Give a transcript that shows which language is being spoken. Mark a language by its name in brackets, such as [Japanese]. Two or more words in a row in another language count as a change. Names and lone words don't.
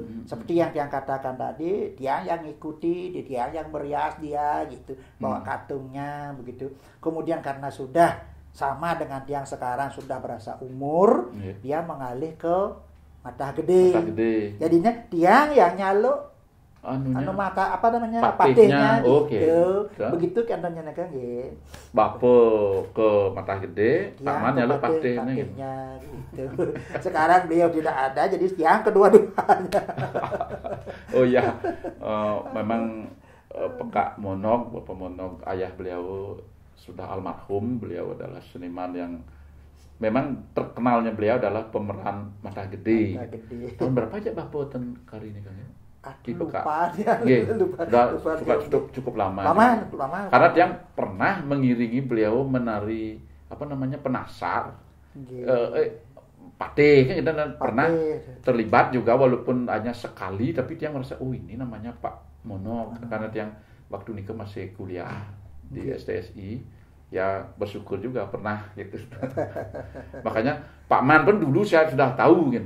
[Indonesian] Seperti yang katakan tadi, tiang yang ikuti, tiang yang berias dia gitu, bawa katungnya begitu. Kemudian karena sudah sama dengan tiang sekarang, sudah berasa umur, dia mengalih ke Mata Gede. Jadinya tiang yang nyaluk mata apa namanya patihnya gitu. Begitu kan namanya kan nggih. Bapo ke Mata Gede, Paman nyaluk patihnya gitu. Sekarang beliau tidak ada, jadi tiang kedua-duanya. Oh iya. Memang Pak Monog, Bapak Monog, ayah beliau sudah almarhum. Beliau adalah seniman yang memang terkenalnya beliau adalah pemeran Mata Gede. Tahun berapa aja Bapak ten kali ini kan ya? Lupa dia. Cukup lama. Karena dia pernah mengiringi beliau menari penasar. Patih kan pernah terlibat juga walaupun hanya sekali, tapi dia merasa ini namanya Pak Monog karena dia waktu nikah masih kuliah di STSI. Ya bersyukur juga pernah gitu. Makanya Pak Man pun dulu saya sudah tahu gitu.